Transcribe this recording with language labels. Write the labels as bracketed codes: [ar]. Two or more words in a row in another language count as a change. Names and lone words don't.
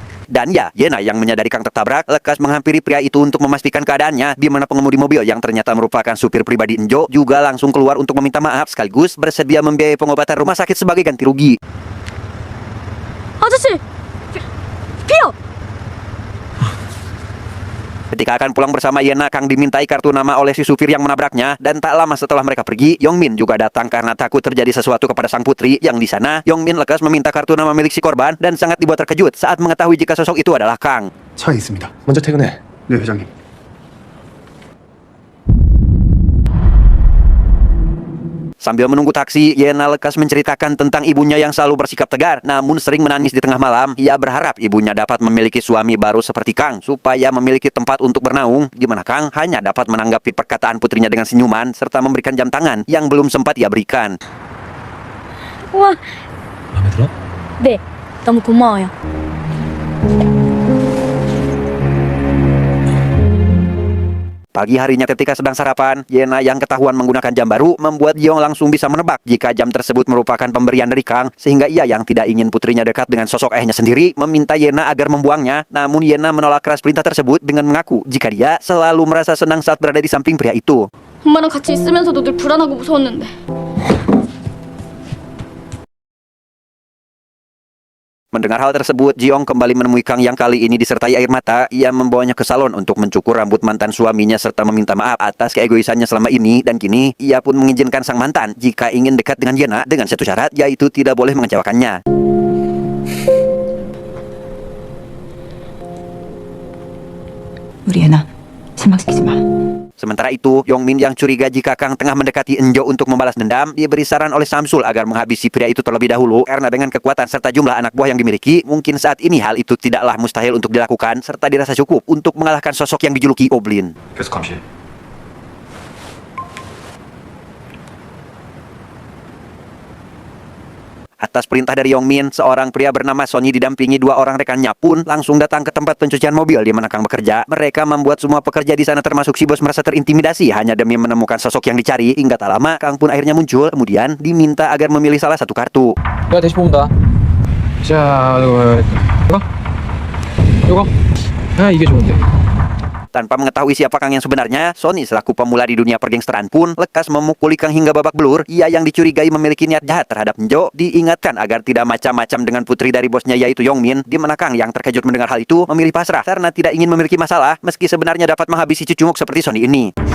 [id] Dan ya, Yena yang menyadari Kang tertabrak, lekas menghampiri pria itu untuk memastikan keadaannya, di mana pengemudi mobil yang ternyata merupakan supir pribadi Enjo juga langsung keluar untuk meminta maaf sekaligus bersedia membiayai pengobatan rumah sakit sebagai ganti rugi. [ko] 아저씨! 피어! [id] Ketika akan pulang bersama Yena, Kang dimintai kartu nama oleh si supir yang menabraknya, dan tak lama setelah mereka pergi, Yongmin juga datang karena takut terjadi sesuatu kepada sang putri. Yang di sana, Yongmin lekas meminta kartu nama milik si korban dan sangat dibuat terkejut saat mengetahui jika sosok itu adalah Kang. [ko] 차에 있습니다. 먼저 퇴근해. 네, 회장님. [id] Sambil menunggu taksi, Yena lekas menceritakan tentang ibunya yang selalu bersikap tegar, namun sering menangis di tengah malam. Ia berharap ibunya dapat memiliki suami baru seperti Kang, supaya memiliki tempat untuk bernaung, di mana Kang hanya dapat menanggapi perkataan putrinya dengan senyuman, serta memberikan jam tangan yang belum sempat ia berikan. [ko] 우와, 마음에 들어? 네. 너무 고마워요. [id] Pagi harinya ketika sedang sarapan, Yena yang ketahuan menggunakan jam baru membuat Yong langsung bisa menebak jika jam tersebut merupakan pemberian dari Kang, sehingga ia yang tidak ingin putrinya dekat dengan sosok ayahnya sendiri meminta Yena agar membuangnya. Namun Yena menolak keras perintah tersebut dengan mengaku jika dia selalu merasa senang saat berada di samping pria itu. [ko] 엄마랑 같이 있으면서도 늘 불안하고 무서웠는데. [id] Mendengar hal tersebut, Jiong kembali menemui Kang yang kali ini disertai air mata. Ia membawanya ke salon untuk mencukur rambut mantan suaminya serta meminta maaf atas keegoisannya selama ini. Dan kini, ia pun mengizinkan sang mantan jika ingin dekat dengan Yena dengan satu syarat, yaitu tidak boleh mengecewakannya. [ko] 우리 예나 실망시키지 마. [id] Sementara itu, Yongmin yang curiga jika Kang tengah mendekati Enjo untuk membalas dendam, diberi saran oleh Samsul agar menghabisi pria itu terlebih dahulu karena dengan kekuatan serta jumlah anak buah yang dimiliki, mungkin saat ini hal itu tidaklah mustahil untuk dilakukan serta dirasa cukup untuk mengalahkan sosok yang dijuluki Oblin. [ko] 계속 감시해. [id] Atas perintah dari Yongmin, seorang pria bernama Sonny didampingi dua orang rekannya pun langsung datang ke tempat pencucian mobil di mana Kang bekerja. Mereka membuat semua pekerja di sana termasuk si bos merasa terintimidasi hanya demi menemukan sosok yang dicari. Hingga tak lama, Kang pun akhirnya muncul. Kemudian diminta agar memilih salah satu kartu. [ko] 내가 대신 뽑는다. 자, 이거. 아, 이게 좋은데. [id] Tanpa mengetahui siapa Kang yang sebenarnya, Sonny selaku pemula di dunia pergangsteran pun lekas memukuli Kang hingga babak belur. Ia yang dicurigai memiliki niat jahat terhadap Enjo diingatkan agar tidak macam-macam dengan putri dari bosnya yaitu Yongmin, di mana Kang yang terkejut mendengar hal itu memilih pasrah karena tidak ingin memiliki masalah meski sebenarnya dapat menghabisi cucunguk seperti Sonny ini.